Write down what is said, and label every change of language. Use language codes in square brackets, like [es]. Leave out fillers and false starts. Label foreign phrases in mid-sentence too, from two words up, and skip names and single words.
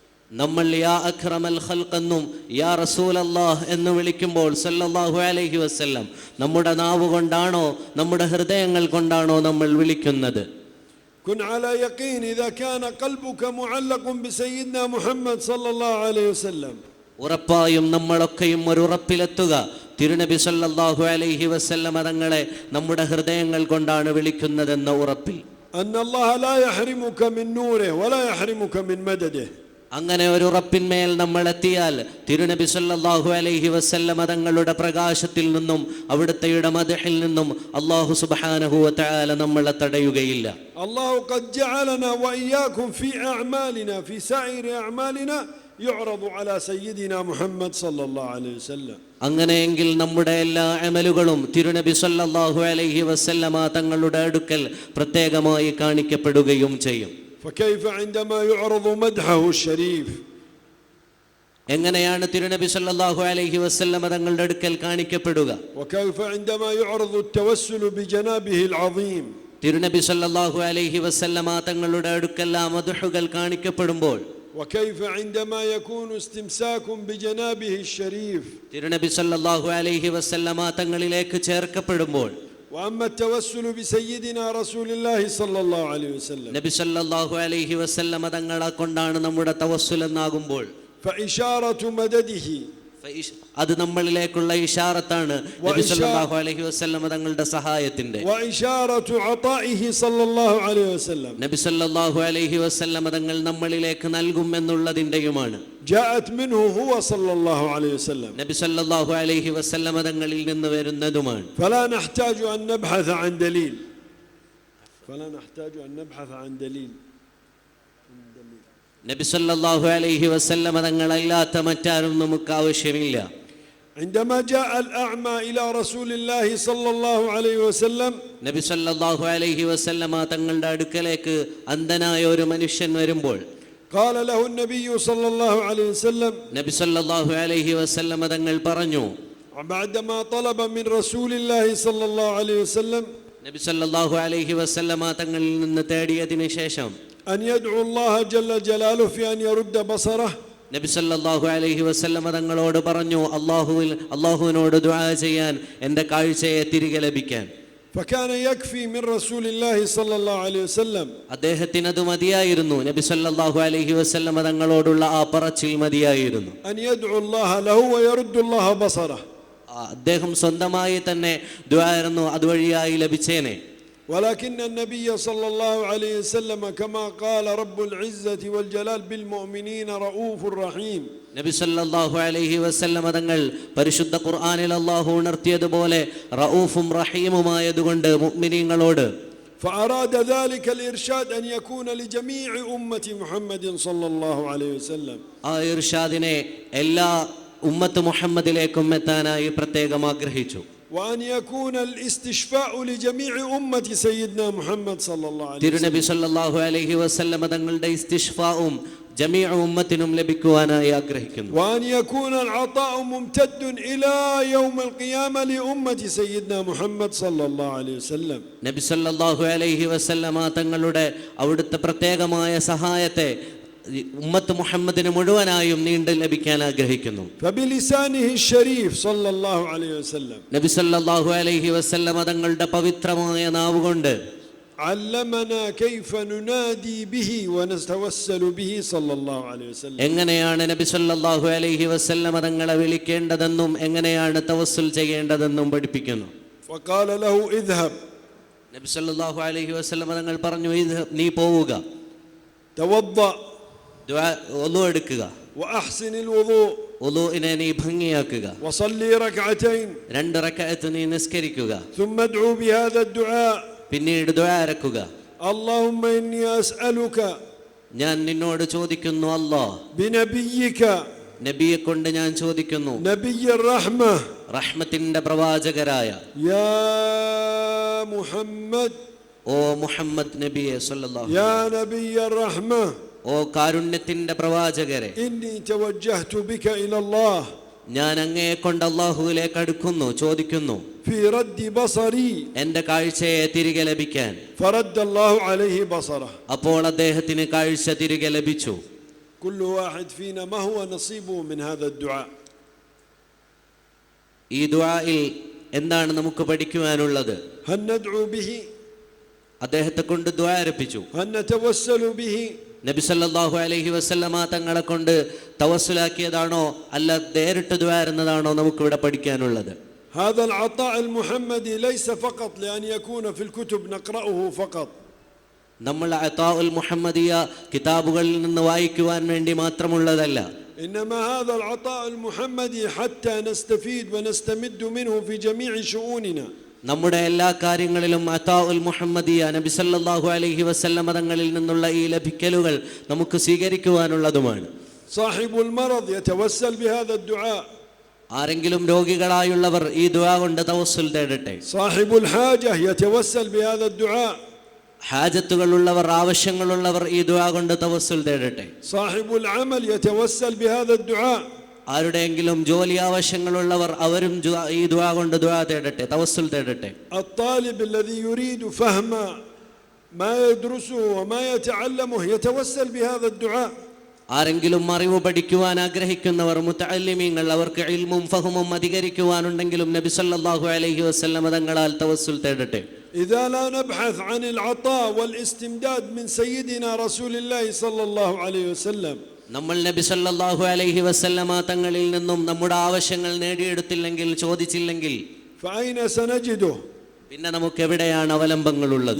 [ml] നമ്മൾ [ar] يا أكرم الخلق [ml] എന്നും [ar] يا رسول الله [ml] എന്ന് വിളിക്കുമ്പോൾ [ar] صلى الله عليه وسلم [ml] നമ്മുടെ നാവ് കൊണ്ടാണോ നമ്മുടെ ഹൃദയങ്ങൾ കൊണ്ടാണോ നമ്മൾ വിളിക്കുന്നത്? [ar] كن على يقين إذا كان قلبك معلق بسيدنا محمد صلى الله عليه وسلم. [ml] ഉറപ്പായും നമ്മളൊക്കെയും ഒരു ഉറപ്പിലെത്തുക, തിരുനബി [ar] صلى الله عليه وسلم [ml] തങ്ങളെ നമ്മുടെ ഹൃദയങ്ങൾ കൊണ്ടാണ് വിളിക്കുന്നതെന്ന ഉറപ്പിൽ. [ar] أن الله لا يحرمك من نوره ولا يحرمك من مدده. [ml] അങ്ങനെ ഒരു ഉറപ്പിന്മേൽ നമ്മൾ എത്തിയാൽ തിരുനബി [ar] صلى الله عليه وسلم [ml] തങ്ങളുടെ പ്രകാശത്തിൽ നിന്നും അവിടുത്തെ മദ്ഹിൽ നിന്നും അല്ലാഹു [ar] سبحانه وتعالى [ml] നമ്മളെ തടയുകയില്ല. [ar] الله قد جعلنا وإياكم في أعمالنا في سائر أعمالنا يعرض على سيدنا محمد صلى الله عليه وسلم. [ml] അങ്ങനെയെങ്കിൽ നമ്മുടെ എല്ലാ അമലുകളും തിരുനബി [ar] صلى الله عليه وسلم [ml] തങ്ങളുടെ അടുക്കൽ പ്രത്യേകമായി കാണിക്കപ്പെടുകയും ചെയ്യും. [ar] فكيف عندما يعرض مدحه الشريف. [ml] എങ്ങനെയാണ് തിരുനബി [ar] صلى الله عليه وسلم [ml] തങ്ങളുടെ അടുക്കൽ കാണിക്കപ്പെടുക? [ar] وكيف عندما يعرض التوسل بجنابه العظيم. [ml] തിരുനബി [ar] صلى الله عليه وسلم [ml] തങ്ങളുടെ അടുക്കൽ മദ്ഹുകൾ കാണിക്കപ്പെടുമ്പോൾ [ar] وكيف عندما يكون استمساك بجنابه الشريف. [ml] തിരുനബി [ar] صلى الله عليه وسلم [ml] തങ്ങളിലേക്ക് ചേർക്കപ്പെടുമ്പോൾ [ar] وأما التوسل بسيدنا رسول الله صلى الله عليه وسلم. [ml] നബി [ar] صلى الله عليه وسلم [ml] തങ്ങളെ കൊണ്ടാണ് നമ്മുടെ തവസ്സുൽ എന്നാകുമ്പോൾ [ar] فإشارة مدده. [ml] അത് നമ്മളിലേക്കുള്ള ഇശാറത്താണ് നബി [ar] صلى الله عليه وسلم [ml] തങ്ങളുടെ സഹായത്തിന്റെ. [ar] وإشارة عطائه صلى الله عليه وسلم. [ml] നബി [ar] صلى الله عليه وسلم [ml] തങ്ങൾ നമ്മളിലേക്ക് നൽകുമെന്നുള്ളതിന്റെയുമാണ്. [ar] جاءت منه هو صلى الله عليه وسلم. [ml] നബി [ar] صلى الله عليه وسلم [ml] തങ്ങളിൽ നിന്ന് വരുന്നതുമാണ്. [ar] فلا نحتاج أن نبحث عن دليل. فلا نحتاج أن نبحث عن دليل. [ml] നബി [ar] صلى الله عليه وسلم [ml] തങ്ങളല്ലാത്ത മറ്റാരും നമുക്ക് ആവശ്യമില്ല. [ar] عندما جاء الأعمى إلى رسول الله صلى الله عليه وسلم. [ml] നബി [ar] صلى الله عليه وسلم [ml] തങ്ങളുടെ അടുക്കലേക്ക് അന്ധനായ ഒരു മനുഷ്യൻ വരുമ്പോൾ [ar] قال له النبي صلى الله عليه وسلم. [ml] നബി [ar] صلى الله عليه وسلم [ml] തങ്ങൾ പറഞ്ഞു, [ar] بعدما طلب من رسول الله صلى الله عليه وسلم. [ml] നബി [ar] صلى الله عليه وسلم [ml] തങ്ങളിൽ നിന്ന് തേടിയതിനു ശേഷം [ar] أن يدعو الله جل جلاله في أن يرد بصره. [ml] നബി [ar] صلى الله عليه وسلم [ml] തങ്ങളോട് പറഞ്ഞു, അല്ലാഹുവിനോട് ദുആ ചെയ്യാൻ, എൻ്റെ കാഴ്ചയെ തിരികെ ലഭിക്കാൻ. [ar] فكان يكفي من رسول الله صلى الله عليه وسلم. [ml] അദ്ദേഹത്തിന് അത് മതിയായിരുന്നു. നബി [ar] صلى الله عليه وسلم [ml] തങ്ങളോടുള്ള ആ പറച്ചിൽ മതിയായിരുന്നു. [ar] أن يدعو الله له ويرد الله بصره. [ml] അദ്ദേഹം സ്വന്തമായി തന്നെ ദുആയിരുന്നു അതുവഴിയായി ലഭിച്ചേനെ. [ar] ولكن النبي صلى الله عليه وسلم كما قال رب العزة والجلال بالمؤمنين رؤوف رحيم. [ml] നബി [ar] صلى الله عليه وسلم [ml] തങ്ങൾ പരിശുദ്ധ ഖുർആനിൽ അല്ലാഹു ഉണർത്തിയതുപോലെ റഊഫും റഹീമുമായതുകൊണ്ട് മുഅ്മിനീങ്ങളോട് [ar] فأراد ذلك الإرشاد أن يكون لجميع أمة محمد صلى الله عليه وسلم. [ml] ആ ഇർഷാദിനെ എല്ലാ ഉമ്മത്ത് മുഹമ്മദിലേക്കും എത്താനായി പ്രത്യേകം ആഗ്രഹിച്ചു. [ar] وأن يكون الاستشفاء لجميع أمة سيدنا محمد صلى الله عليه وسلم. [ml] തിരുനബി [ar] صلى الله عليه وسلم [ml] തങ്ങളുടെ ഇസ്തിഷ്ഫാഉം ജമീഉ ഉമ്മത്തിനും ലഭിക്കുവാനായി ആഗ്രഹിക്കുന്നു. [ar] وأن يكون العطاء ممتد إلى يوم القيامة لأمة سيدنا محمد صلى الله عليه وسلم. [ml] നബി [ar] صلى الله عليه وسلم [ml] തങ്ങളുടെ അവിടുത്തെ പ്രത്യേകമായ സഹായത്തെ ഉമ്മത്ത് മുഹമ്മദിന് മുഴുവനായും നീണ്ടു ലഭിക്കാൻ ആഗ്രഹിക്കുന്നു. [ar] فبلسانه الشريف صلى الله عليه وسلم. [ml] നബി [ar] صلى الله عليه وسلم [ml] തങ്ങളുടെ പവിത്രമായ നാവുകൊണ്ട് [ar] علمنا كيف ننادي به ونتوسل به صلى الله عليه وسلم. [ml] എങ്ങനെയാണ് നബി [ar] صلى الله عليه وسلم [ml] തങ്ങളെ വിളിക്കേണ്ടതെന്നും എങ്ങനെയാണ് തവസ്സുൽ ചെയ്യേണ്ടതെന്നും പഠിപ്പിക്കുന്നു. [ar] وقال له اذهب. [ml] നബി [ar] صلى الله عليه وسلم [ml] തങ്ങൾ പറഞ്ഞു, നീ പോവുക, [ar] توضأ [ml] വുളു എടുക്കുക, [ar] وأحسن الوضوء. [ml] വുളുഇനെ നീ ഭംഗിയാക്കുക, [ar] وصلي ركعتين. [ml] 2 റക്അത്ത് നീ നിസ്കരിക്കുക, [ar] ثم ادعو بهذا الدعاء. [ml] പിന്നീട് ദുആ ഇറക്കുക. [ar] اللهم إني أسألك [ml] ഞാൻ നിന്നോട് ചോദിക്കുന്നു, അല്ലാഹ്, [ar] بنبيك. [ml] നബിയെ കൊണ്ട് ഞാൻ ചോദിക്കുന്നു, [ar] نبي الرحمة. [ml] റഹ്മത്തിന്റെ പ്രവാചകരായ [ar] يا محمد. [ml] ഓ മുഹമ്മദ് നബിയെ സല്ലല്ലാഹു [ar] يا نبي الرحمة. [ml] ഓ കാരുണ്യത്തിന്റെ പ്രവാചകരെ, [ar] إني توجهت بك إلى الله. [ml] ഞാൻ അങ്ങയെ കൊണ്ട് അല്ലാഹുവിലേക്ക് അടുക്കുന്നു, ചോദിക്കുന്നു [ar] في رد بصري. [ml] എൻ്റെ കാഴ്ചയെ തിരികെ ലഭിക്കാൻ. [ar] فرد الله عليه بصره. [ml] അപ്പോൾ അദ്ദേഹത്തിന് കാഴ്ച തിരികെ ലഭിച്ചു. [ar] كل واحد فينا ما هو نصيبه من هذا الدعاء. [ml] ഈ ദുആയിൽ എന്താണ് നമുക്ക് പഠിക്കുവാനുള്ളത്? [ar] هل ندعو به؟ [ml] അദ്ദേഹത്തെ കൊണ്ട് ദുആ ആരംഭിച്ചു. [ar] هل نتوسل به؟ [ml] നബി [ar] صلى الله عليه وسلم [ml] തങ്ങളെ കൊണ്ട് തവസ്സുലാക്കിയതാണോ അല്ല നേരിട്ട് ദുആ എന്നതാണോ നമുക്കിവിടെ പഠിക്കാനുള്ളത്? [ar] هذا العطاء المحمدي ليس فقط لأن يكون في الكتب نقرأه فقط. [ml] നമ്മൾ [ar] العطاء المحمدي [ml] കിതാബുകളിൽ നിന്ന് വായിക്കുവാൻ വേണ്ടി മാത്രമുള്ളതല്ല. [ar] إنما هذا العطاء المحمدي حتى نستفيد ونستمد منه في جميع شؤوننا. [ml] നമ്മുടെ എല്ലാ കാര്യങ്ങളിലും [ar] العطاء المحمدي [ml] നബി [ar] صلى الله عليه وسلم [ml] തങ്ങളിൽ നിന്നുള്ള ഈ ലഭിക്കലുകൾ നമുക്ക് സ്വീകരിക്കുവാനുള്ളതുമാണ്. [ar] صاحب المرض يتوسل بهذا الدعاء. [ml] ആരെങ്കിലും രോഗികളായുള്ളവർ ഈ ദുആ കൊണ്ട് തവസ്സുൽ തേടട്ടെ. [ar] صاحب الحاجة يتوسل بهذا الدعاء. [ml] ഹാജത്തുകളുള്ളവർ ആവശ്യങ്ങളുള്ളവർ ഈ ദുആ കൊണ്ട് തവസ്സുൽ തേടട്ടെ. [ar] صاحب العمل يتوسل بهذا الدعاء. [ml] ആരുടെയെങ്കിലും ജോലി ആവശ്യങ്ങളുള്ളവർ അവരും ഈ ദുആ കൊണ്ട് ദുആ തേടട്ടെ, തവസ്സുൽ തേടട്ടെ. [ar] الطالب الذي يريد فهم ما يدرسه وما يتعلمه يتوسل بهذا الدعاء. [ml] ആരെങ്കിലും അറിവ് പഠിക്കുവാൻ ആഗ്രഹിക്കുന്നവർ മുതഅല്ലിമീങ്ങൾ അവർക്ക് ഇൽമും ഫഹമും അധികരിക്കുവാനുണ്ടെങ്കിലും നബി [ar] صلى الله عليه وسلم [ml] തങ്ങളാൽ തവസ്സുൽ തേടട്ടെ. [ar] إذا لا نبحث عن العطاء والاستمداد من سيدنا رسول الله صلى الله عليه وسلم. [ml] നമ്മൾ നബി [ar] صلى الله عليه وسلم [ml] തങ്ങളിൽ നിന്നും നമ്മുടെ ആവശ്യങ്ങൾ നേടിയെടുത്തില്ലെങ്കിൽ ചോദിച്ചില്ലെങ്കിൽ [ar] فأين سنجده? [ml] പിന്നെ നമുക്ക് എവിടെയാണ് അവലംബങ്ങളുള്ളത്?